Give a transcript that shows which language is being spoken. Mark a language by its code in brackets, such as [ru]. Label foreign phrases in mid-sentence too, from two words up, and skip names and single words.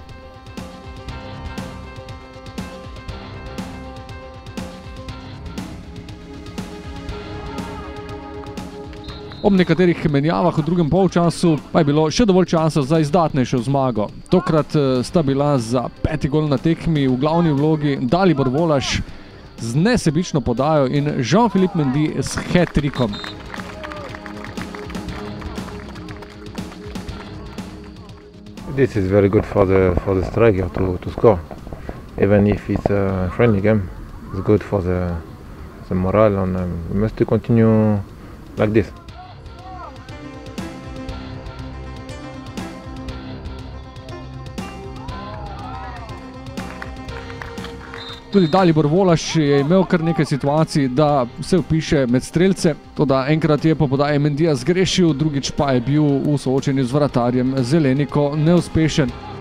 [sl] Ob nekaterih menjavah v drugem polčasu pa je bilo še dovolj časa za izdatnejšo zmago. Tokrat sta bila za 5. gol na tekmi v glavni vlogi Dalibor Volaš z nesebično podajo in Jean-Philippe Mendy s hat-trickom. [en] This is very good for the striker to score. Even if it's a friendly game, it's good for the morale, and we must continue like this. [sl] Tudi Dalibor Volaš je imel kar nekaj situacij, da se vpiše med strelce, toda enkrat je po podaji Mendyja zgrešil, drugič pa je bil v soočenju z vratarjem Zeleniko neuspešen.